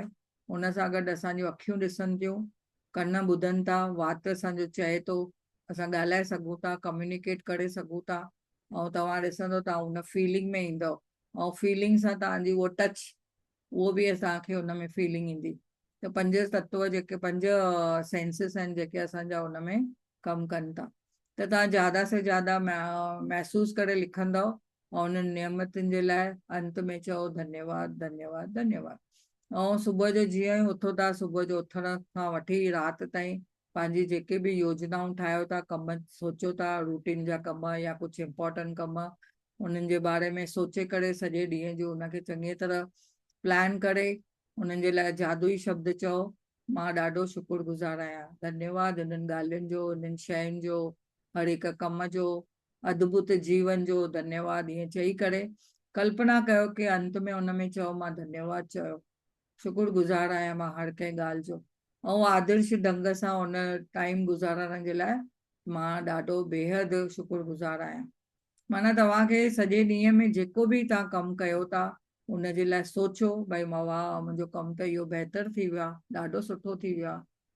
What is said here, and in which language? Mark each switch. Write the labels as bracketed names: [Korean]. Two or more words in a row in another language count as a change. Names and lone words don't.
[Sindhi] उन सां गॾु असांजूं अखियूं ॾिसनि थियूं, कन ॿुधनि था, वात असांजो चए थो, असां ॻाल्हाए सघूं था, कम्युनिकेट करे सघूं था, ऐं तव्हां ॾिसंदो तव्हां उन फीलिंग में ईंदव, ऐं फीलिंग सां तव्हांजी उहो टच, उहो बि असांखे उन में फीलिंग ईंदी। त 5 तत्व जेके 5 सेंसिस आहिनि जेके असांजा उन में कमु कनि था। त तव्हां ज़्यादा से ज़्यादा महसूस करे लिखंदव, ऐं उन्हनि नियमतुनि जे लाइ अंत में चओ धन्यवाद धन्यवाद धन्यवाद। ऐं सुबुह जो जीअं ई उथो था, सुबुह जो उथण खां वठी राति ताईं पंहिंजी जेके बि योजनाऊं ठाहियो था, कम सोचियो था, रूटीन जा कम या कुझु इम्पोर्टेंट कम, उन्हनि जे बारे में सोचे करे सॼे ॾींहं जो उनखे चङी तरह प्लान करे उन्हनि जे लाइ जादुई शब्द चओ। मां ॾाढो शुक्रगुज़ार आहियां। धन्यवाद इन्हनि ॻाल्हियुनि जो, इन्हनि शयुनि जो, हर हिक कम जो, अद्भुत जीवन जो धन्यवाद। ईअं चई करे कल्पना कयो कि अंत में उन में चओ मां धन्यवाद चयो, शुक्रगुज़ार आहियां मां हर कंहिं ॻाल्हि जो। ऐं आदर्श ढंग सां उन टाइम गुज़ारण जे लाइ मां ॾाढो बेहदि शुक्रगुज़ार आहियां। माना तव्हांखे सॼे ॾींहं में जेको बि तव्हां कमु कयो था उन जे लाइ सोचो भई मां वाह मुंहिंजो कमु त इहो बहितरु थी वियो आहे, ॾाढो सुठो थी वियो आहे।